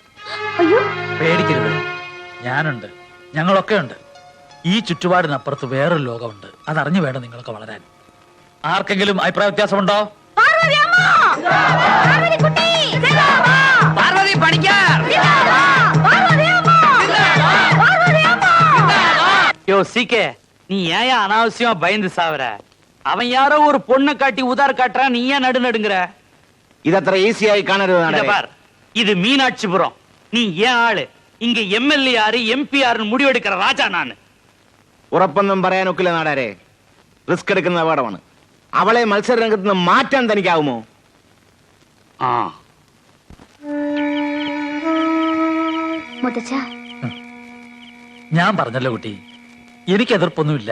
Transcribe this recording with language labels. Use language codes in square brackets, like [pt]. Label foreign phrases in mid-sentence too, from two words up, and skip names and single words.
[ml] അയ്യോ, പേടിക്കരുത്. ഞാനുണ്ട്, ഞങ്ങളൊക്കെ ഉണ്ട്. ഈ ചുറ്റുപാടിനപ്പുറത്ത് വേറൊരു ലോകമുണ്ട്. അതറിഞ്ഞു വേണം നിങ്ങളൊക്കെ വളരാൻ. ആർക്കെങ്കിലും അഭിപ്രായ വ്യത്യാസമുണ്ടോ? പാർവതി പണിക്കർ. [ta] யோ சீக்கே, நீ ஏன் அனாவசியமா பயந்து சாவற? அவன் யாரோ ஒரு பொண்ணை காட்டி உதார் காட்டுறான், நீ ஏன் நடுநடுங்கிற? [ml] ഇതത്ര ഈസിയായി കാണരുത് [ta] இத [ml] നാടാരെ. [ta] பார், இது மீனாட்சிபுரம். நீ ஏன் ஆளு? இங்க எம்எல்ஏ யாரு, எம்பி யாருன்னு முடிவெடுக்கிற ராஜா நானு. [ml] ഉറപ്പൊന്നും പറയാനൊക്കില്ല നാടാരെ. റിസ്ക് എടുക്കുന്ന അപകടമാണ്. അവളെ മത്സര രംഗത്ത് നിന്ന് മാറ്റാൻ തനിക്കാവുമോ? ஆ, മുത്തച്ഛ, ഞാൻ പറഞ്ഞല്ലോ കുട്ടി, എനിക്ക് എതിർപ്പൊന്നുമില്ല.